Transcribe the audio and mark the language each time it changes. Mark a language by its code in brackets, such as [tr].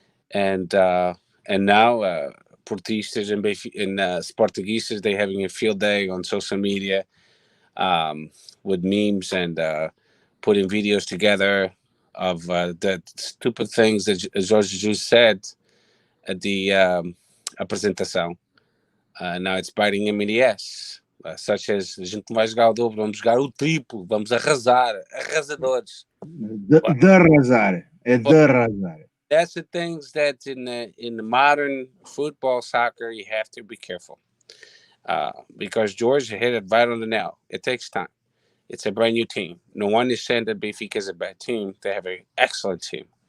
[en] And now Portistas and Sportuguistas, they're having a field day on social media with memes and putting videos together of the stupid things that Jorge Jesus said at the apresentação. Now it's biting him in the ass. [pt] Such as, a gente não vai jogar o dobro, vamos jogar o triplo, vamos arrasar, arrasadores. De arrasar. É de arrasar. [en] That's the things that in the modern football, soccer, you have to be careful. Because George hit it right on the nail. It takes time. It's a brand new team. No one is saying that Benfica is a bad team. They have an excellent team.